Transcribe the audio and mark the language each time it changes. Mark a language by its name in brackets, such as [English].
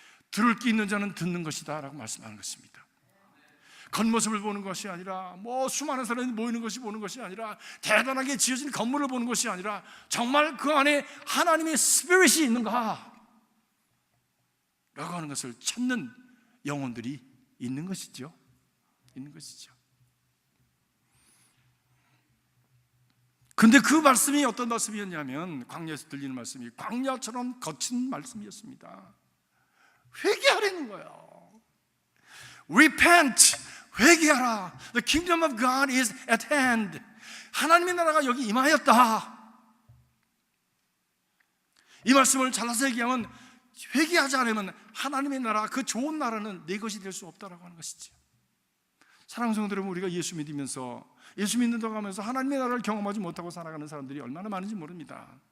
[Korean] 들을 귀 있는 자는 듣는 것이다 라고 말씀하는 것입니다. 겉모습을 보는 것이 아니라 수많은 사람이 모이는 것이 보는 것이 아니라 대단하게 지어진 건물을 보는 것이 아니라 정말 그 안에 하나님의 스피릿이 있는가 라고 하는 것을 찾는 영혼들이 있는 것이죠. 있는 것이죠. 근데 그 말씀이 어떤 말씀이었냐면 광야에서 들리는 말씀이 광야처럼 거친 말씀이었습니다. 회개하라는 거예요. [English] Repent, [Korean] 회개하라. [English] The kingdom of God is at hand. [Korean] 하나님의 나라가 여기 임하였다. 이 말씀을 잘라서 얘기하면 회개하지 않으면 하나님의 나라, 그 좋은 나라는 내 것이 될 수 없다라고 하는 것이죠. 사랑하는 성도 여러분, 우리가 예수 믿으면서, 예수 믿는다고 하면서 하나님의 나라를 경험하지 못하고 살아가는 사람들이 얼마나 많은지 모릅니다.